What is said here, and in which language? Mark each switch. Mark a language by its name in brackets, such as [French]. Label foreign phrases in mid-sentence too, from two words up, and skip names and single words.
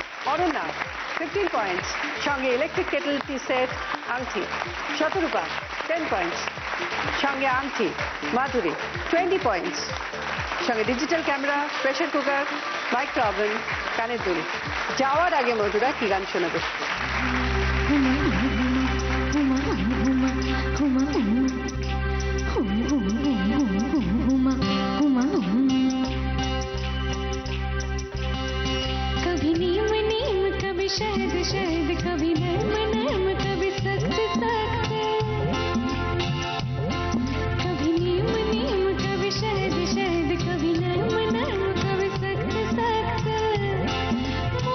[Bangla] অরণ্যা 15 পয়েন্টস, সঙ্গে [English] electric kettle tea set [Bangla] আংটি। শতরূপা 10 পয়েন্টস, সঙ্গে আংটি। মাধুরী 20 পয়েন্টস, সঙ্গে [English] digital camera, pressure cooker, micro oven, [Bangla] কানের দুল। যাওয়ার আগে মধুরা কি গান শোনাবে? [Hindi] कभी नीम नीम, कभी शहद शहद, कभी नर्म नर्म, कभी सख्त सख्त। कभी नीम नीम, कभी शहद शहद, कभी नर्म नर्म, कभी सख्त सख्त।